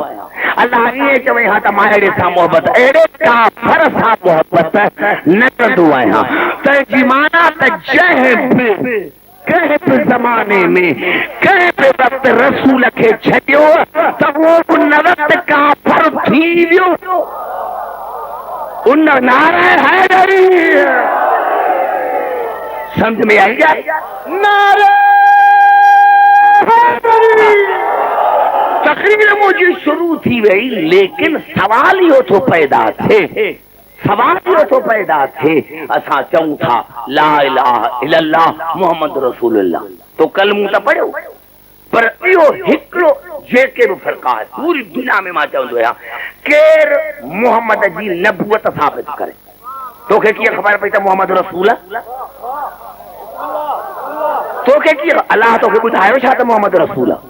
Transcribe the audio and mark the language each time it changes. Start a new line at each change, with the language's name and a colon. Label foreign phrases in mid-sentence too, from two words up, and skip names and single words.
Sindhi: अल्लाह ईअं चवे हा त मां अहिड़े सां मोहबत, अहिड़े काफ़िर सां मोहबत न कंदो आहियां। तंहिंजी माना त जंहिं बि कंहिं बि ज़माने में कंहिं बि वक़्तु रसूल खे छॾियो त उहो उन वक़्तु काफ़िर थी वियो। उन नारे हैदरी,
Urdu: سمجھ میں آئی کیا?
Sindhi: नारे हैदरी। तकरीर मुंहिंजी शुरू थी वई, लेकिन सवाल इहो थो पैदा थिए, सवाल इहो थो पैदा थिए। असां चऊं था
Arabic: لا إله إلا الله محمد رسول الله,
Sindhi: तो कलमू त पढ़ियो, पर इहो हिकिड़ो जेके बि फ़र्क़ु आहे पूरी दुनिया में, मां चवंदो आहियां केर मोहम्मद जी नबूअत साबित करे। तोखे कीअं ख़बर पई त मोहम्मद रसूल आहे? तोखे कीअं अलाह तोखे ॿुधायो छा त मोहम्मद रसूल आहे?